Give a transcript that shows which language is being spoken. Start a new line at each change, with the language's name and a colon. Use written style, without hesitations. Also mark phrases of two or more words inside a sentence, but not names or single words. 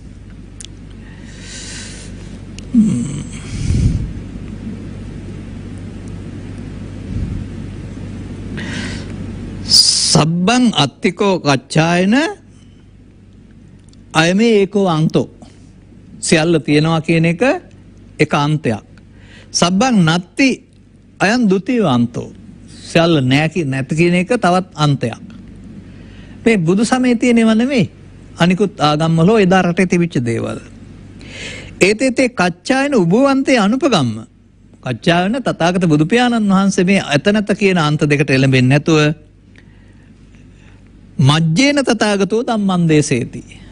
Pali: සබ්බං අත්තිකෝ කච්චායන අයමේ ඒකෝ අන්තෝ.
Sinhala: සියල්ල තියෙනවා කියන එක එක අන්තයක්.
Pali: සබ්බං නත්ති අයන් ဒ ුතිය අන්තෝ.
Sinhala: සියල්ල නැති කියන එක තවත් අන්තයක්. මේ බුදු සමයේ තියෙනව නෙමෙයි. අනිකුත් ආගම් වල එදා රටේ තිබිච්ච දේවල්.
Pali: ඒතේතේ කච්චායන උභවන්තේ අනුපගම්ම.
Sinhala: කච්චායන තථාගත බුදු පියාණන් වහන්සේ මේ එතනත කියන අන්ත දෙකට එළඹෙන්නේ නැතුව
Pali: මජ්ජේන තථාගතෝ ධම්මං දේසේති.